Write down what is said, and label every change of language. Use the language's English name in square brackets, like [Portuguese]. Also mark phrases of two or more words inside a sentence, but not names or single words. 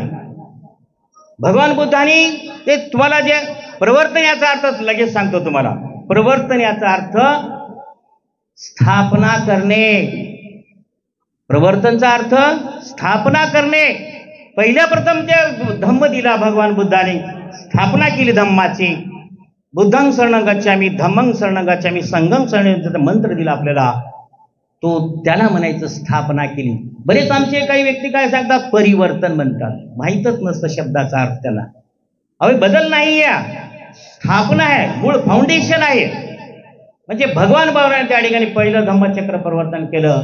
[Marathi] भगवान बुद्धांनी ते तुम्हाला जे प्रवर्तन याचा अर्थ लगेच सांगतो तुम्हाला. प्रवर्तन याचा अर्थ स्थापना करणे. प्रवर्तनचा अर्थ स्थापना करणे. पहिल्या प्रथम जे धम्म दिला भगवान बुद्धाने, स्थापना केली धम्माची. [Pali] बुद्धं शरणं गच्छामि, धम्मं शरणं गच्छामि, संघं शरणं गच्छामि [Marathi] मंत्र दिला आपल्याला, तो त्याला म्हणायचं स्थापना केली. बरेच आमचे काही व्यक्ती काय सांगतात? परिवर्तन म्हणतात. माहीतच नसतं शब्दाचा अर्थ त्याला. अवे बदल नाही आहे, स्थापना आहे, मूळ फाउंडेशन आहे. म्हणजे भगवान बाबाने त्या ठिकाणी पहिलं धम्मचक्र प्रवर्तन केलं.